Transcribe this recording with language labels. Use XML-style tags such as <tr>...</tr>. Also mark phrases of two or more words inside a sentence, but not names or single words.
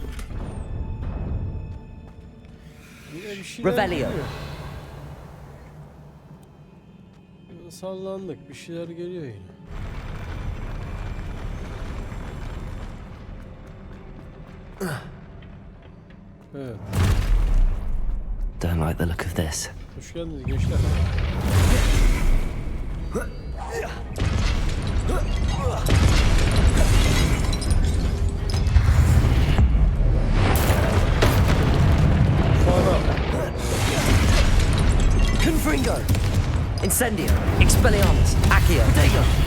<tr>Yine bir şeyler Revelio. geliyor. Yine sallandık, bir şeyler geliyor yine. Evet.</tr> <en>Don't like the look of this.</en> <tr>Hoş geldiniz gençler. Confringo! Incendio! Expelliarmus! Accio! Potato!</tr>